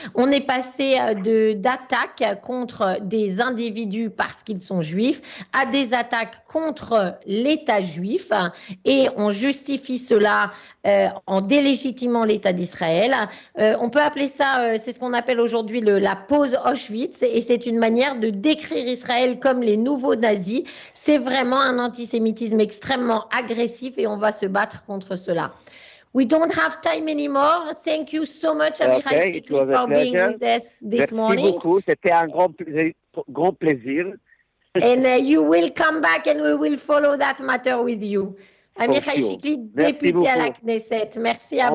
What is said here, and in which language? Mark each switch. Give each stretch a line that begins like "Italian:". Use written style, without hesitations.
French: On est passé d'attaques contre des individus parce qu'ils sont juifs à des attaques contre l'État juif, et on justifie cela en délégitimant l'État d'Israël. On peut appeler ça, c'est ce qu'on appelle aujourd'hui la pause Auschwitz, et c'est une manière de décrire Israël comme les nouveaux nazis. C'est vraiment un antisémitisme extrêmement agressif et on va se battre contre cela.
English: We don't have time anymore. Thank you so much, Amichai Chikli, for being with us this morning.
French: Merci beaucoup. C'était un grand plaisir.
English: And you will come back and we will follow that matter with you.
French: Amichai Chikli, député à la Knesset. Merci à vous.